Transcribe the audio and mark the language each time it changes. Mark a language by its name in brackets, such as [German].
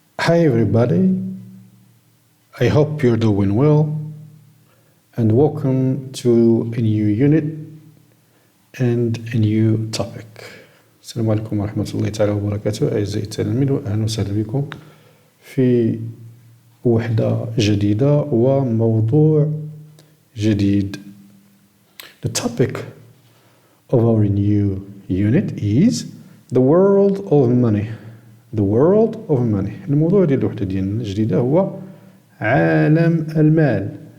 [English] Hi everybody, I hope you're doing well and welcome to a new unit and a new topic. [Arabic] السلام عليكم ورحمة الله تعالى وبركاته أعزائي التلاميذ وأهلا وسهلا بكم في وحدة جديدة وموضوع جديد. [English] The topic of our new unit is the world of money. The world of money. [Arabic] الموضوع ديال الوحدة ديالنا الجديدة هو عالم المال.